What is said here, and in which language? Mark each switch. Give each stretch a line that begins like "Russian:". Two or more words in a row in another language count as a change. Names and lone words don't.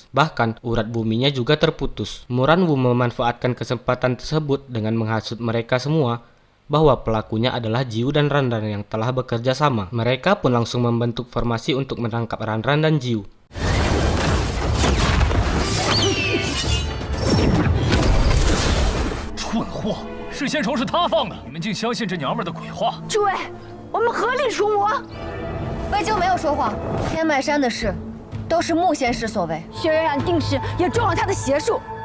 Indonesian: Bahkan urat buminya juga terputus. Muranwu memanfaatkan kesempatan tersebut dengan menghasut mereka semua bahwa pelakunya adalah Jiu dan Ranran yang telah bekerja sama. Mereka pun langsung membentuk formasi untuk menangkap Ranran dan Jiu.
Chinese: 蠢货！事先仇是他放的，你们竟相信这娘们的鬼话！诸位，我们合力除魔。魏咎没有说谎，天迈山的事都是穆仙师所为，薛冉冉定是也中了他的邪术。